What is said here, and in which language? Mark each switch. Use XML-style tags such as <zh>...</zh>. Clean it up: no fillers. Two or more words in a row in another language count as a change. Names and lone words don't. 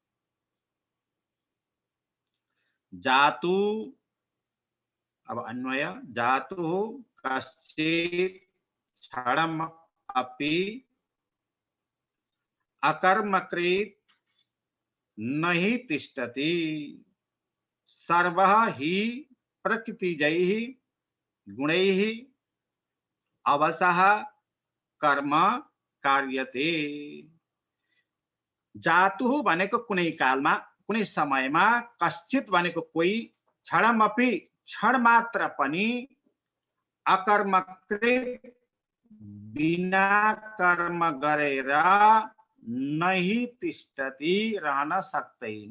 <sa>जातु,</sa> <ne>अब अन्वय,</ne> <sa>जातु कश्चित् क्षणम् अपि अकर्मकृत् नहि तिष्ठति सर्वः हि प्रकृतिजैः गुणैः अवसः कर्म कार्यते।</sa> <ne>जातु भनेको कुनै कालमा कुनै समयमा, कश्चित भनेको कोही, क्षणमपि क्षण मात्र पनि, अकर्मकृत बिना कर्म गरेर</ne> <sa>नहि तिष्ठति</sa> <ne>रहन सक्दैन।</ne>